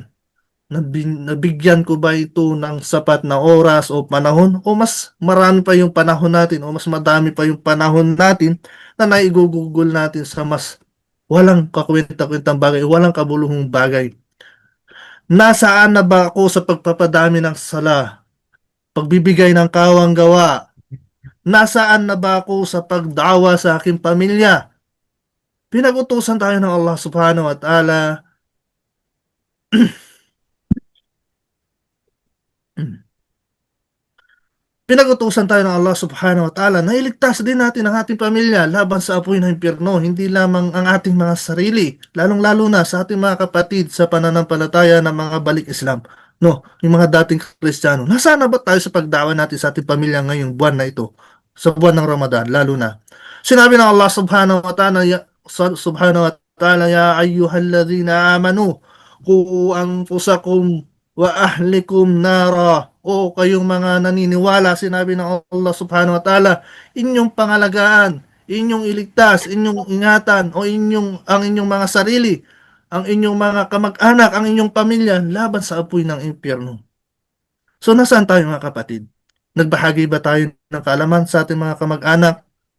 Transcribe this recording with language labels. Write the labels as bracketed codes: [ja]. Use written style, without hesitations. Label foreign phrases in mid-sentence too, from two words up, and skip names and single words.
[tl] Nabigyan ko ba ito ng sapat na oras o panahon, o mas marami pa yung panahon natin o mas madami pa yung panahon natin na naigugugol natin sa mas walang kakwenta-kwentang bagay, walang kabuluhang bagay? Nasaan na ba ako sa pagpapadami ng sala, pagbibigay ng kawang gawa? Nasaan na ba ako sa pagdawa sa aking pamilya? Pinag-utusan tayo ng Allah [ar] سبحانه وتعالى [tl] Pinag-utusan tayo ng Allah [ar] سبحانه وتعالى [tl] na iligtas din natin ang ating pamilya laban sa apoy ng impyerno, hindi lamang ang ating mga sarili, lalong-lalo na sa ating mga kapatid sa pananampalataya ng mga balik Islam, no, yung mga dating Kristiyano. Nasaan na ba tayo sa pagdawa natin sa ating pamilya ngayong buwan na ito, sa buwan ng Ramadan, lalo na? Sinabi ng [ar] Allah سبحانه وتعالى يا أيها الذين آمنوا قوا أنفسكم وأهليكم نارا. [tl] O kayong mga naniniwala, sinabi ng Allah [ar] سبحانه وتعالى, [tl] inyong pangalagaan, inyong iligtas, inyong ingatan, o ang inyong mga sarili, ang inyong mga kamag-anak, ang inyong pamilya laban sa apoy ng impyerno. So nasaan tayo mga kapatid? Nagbahagi ba tayo ng kaalaman sa ating mga kamag-anak?